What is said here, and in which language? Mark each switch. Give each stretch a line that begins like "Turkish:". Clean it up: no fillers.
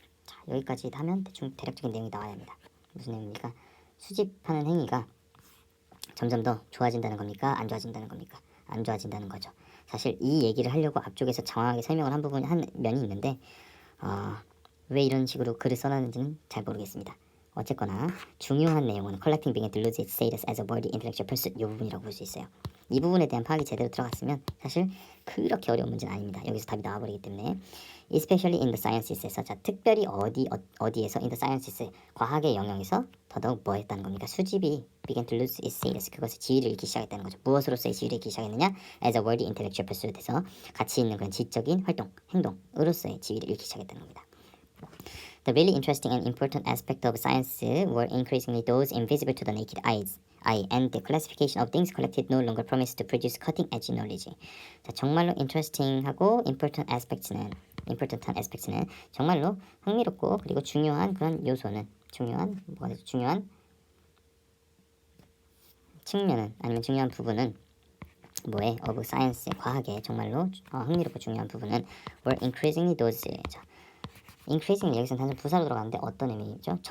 Korean: 자, 여기까지 하면 대충 대략적인 내용이 나와야 합니다. 무슨 내용입니까? 수집하는 행위가 점점 더 좋아진다는 겁니까? 안 좋아진다는 겁니까? 안 좋아진다는 거죠. 사실 이 얘기를 하려고 앞쪽에서 장황하게 설명을 한 면이 있는데 왜 이런 식으로 글을 써놨는지는 잘 모르겠습니다. 어쨌거나 중요한 내용은
English: collecting began to lose its status as a worthy intellectual pursuit
Korean: 이 부분이라고 볼 수 있어요. 이 부분에 대한 파악이 제대로 들어갔으면 사실 그렇게 어려운 문제는 아닙니다. 여기서 답이 나와버리기 때문에
English: especially in the sciences
Korean: 에서 자, 특별히 어디에서
English: in the sciences
Korean: 과학의 영역에서 더더욱 뭐 했다는 겁니까? 수집이
English: began to lose its status
Korean: 그것의 지위를 잃기 시작했다는 거죠. 무엇으로서의 지위를 잃기 시작했느냐?
English: as a worthy intellectual pursuit
Korean: 에서 가치 있는 그런 지적인 활동, 행동으로서의 지위를 잃기 시작했다는 겁니다.
English: The really interesting and important aspect of science were increasingly those invisible to the naked eye, and the classification of things collected no longer promised to produce cutting-edge knowledge.
Korean: 자, 정말로 interesting하고 important한 aspects는 정말로 흥미롭고 그리고 중요한 그런 요소는 중요한 측면은 아니면 중요한 부분은 뭐에
English: of science
Korean: 과학의 정말로 흥미롭고 중요한 부분은
English: were increasingly those
Korean: 자, increasingly 여기서는 단순 부사로 들어가는데 어떤 의미죠?